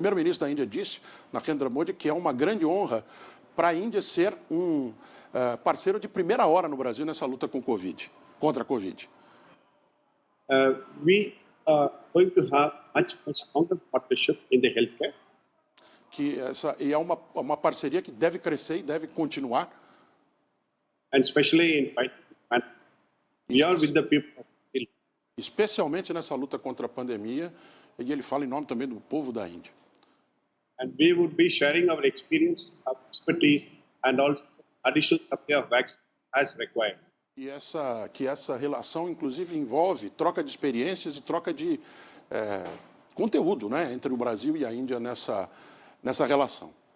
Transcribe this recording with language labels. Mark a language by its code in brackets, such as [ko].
[pt] primeiro-ministro da Índia disse, Narendra Modi, que é uma grande honra para a Índia ser um parceiro de primeira hora no Brasil nessa luta contra a Covid. [en] We are going to have much more stronger partnership in the healthcare. [pt] E é uma parceria que deve crescer e deve continuar. [en] And especially in fighting, we are with the people. [pt] Especialmente nessa luta contra a pandemia, e ele fala em nome também do povo da Índia. [en] And we would be sharing our experience, our expertise, and also additional supply of vaccines as required. [pt] E que essa relação, inclusive, envolve troca de experiências e troca de conteúdo, né, entre o Brasil e a Índia nessa relação.